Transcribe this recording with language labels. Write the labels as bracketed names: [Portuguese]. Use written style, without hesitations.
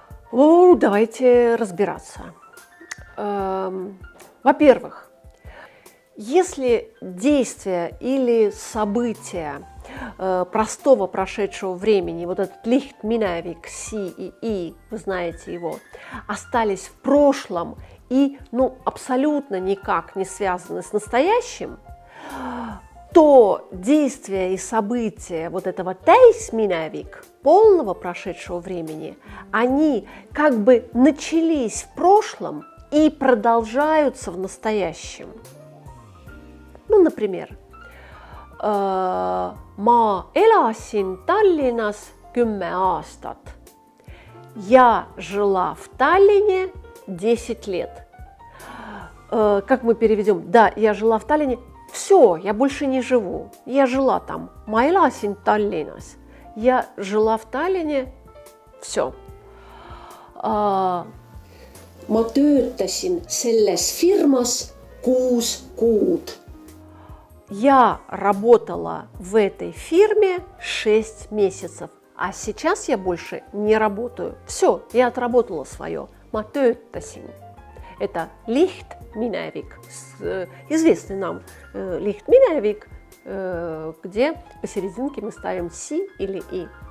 [Russian] Давайте разбираться. Во-первых, если действие или событие простого прошедшего времени, вот этот лихт-минавик, си и и, вы знаете его, остались в прошлом и абсолютно никак не связаны с настоящим, то действия и события вот этого täisminevik, полного прошедшего времени, они как бы начались в прошлом и продолжаются в настоящем. Например, [Estonian] ma elasin Tallinnas 10 aastat. [Russian] Я жила в Таллине 10 лет. Как мы переведем? Да, я жила в Таллине. Все, я больше не живу. Я жила там. [Estonian] Ma elasin Tallinnas. [Russian] Я жила в Таллине. Все. [Estonian] Ma töötasin selles firmas 6 kuud. [Russian] Я работала в этой фирме 6 месяцев, а сейчас я больше не работаю. Все, я отработала свое. [Estonian] Ma töötasin. [Russian] Это лихт-миневик, известный нам лихт-миневик, где посерединке мы ставим си или и.